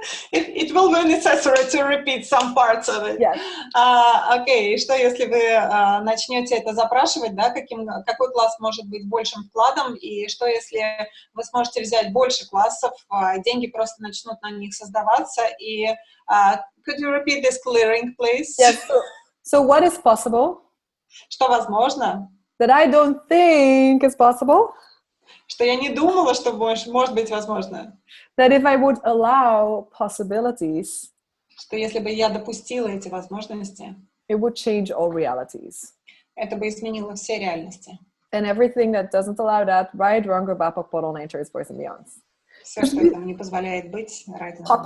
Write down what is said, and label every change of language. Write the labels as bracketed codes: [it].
[en] It will be necessary to repeat some parts of it. Yes. [ru] Окей, что если вы начнете это запрашивать, да, какой класс может быть большим вкладом, и что если вы сможете взять больше классов, деньги просто начнут на них создаваться, и [en] could you repeat this clearing, please? Yes. So what is possible? [ru] Что возможно? [en] That I don't think is possible. [ru] Что я не думала, что может быть возможно. [en] That if I would allow possibilities, [ru] что если бы я допустила эти возможности, [en] it would change all realities. [ru] Это бы изменило все реальности. [en] And everything that doesn't allow that, right, wrong, or bapak, portal, nature is voice and beyonds. [ru] Все, что этому не позволяет быть, right.